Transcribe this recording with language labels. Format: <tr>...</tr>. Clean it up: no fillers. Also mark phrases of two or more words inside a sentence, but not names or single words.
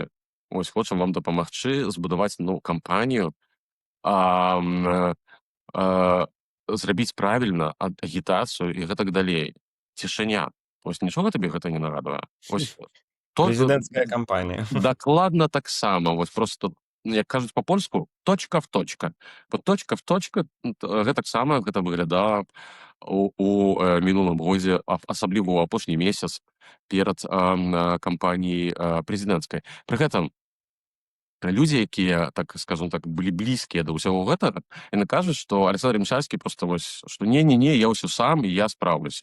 <be>Ось хочам вам дапамагчы збудаваць ну, кампанію, зрабіць правільна агітацыю і гэтак далей. Цішыня. Ось нічога табе гэта не нагадвае. Ось Прэзідэнцкая кампанія. дакладна таксама. Вось просто як кажуць па-польску,</be> <ru>точка в точка. Вот точка в точка</ru> <be>гэтаксама гэта выглядала у мінулым годзе, асабліва ў апошні месяц перад кампаніяй прэзідэнцкай. Пры гэтым людзі, якія,</be> <ru>так скажем так,</ru> <be>былі блізкія да ўсяго гэтага, яны кажуць, што Александр Мішальскі проста вось, што не, я ўсё сам і я спраўлюсь.</be>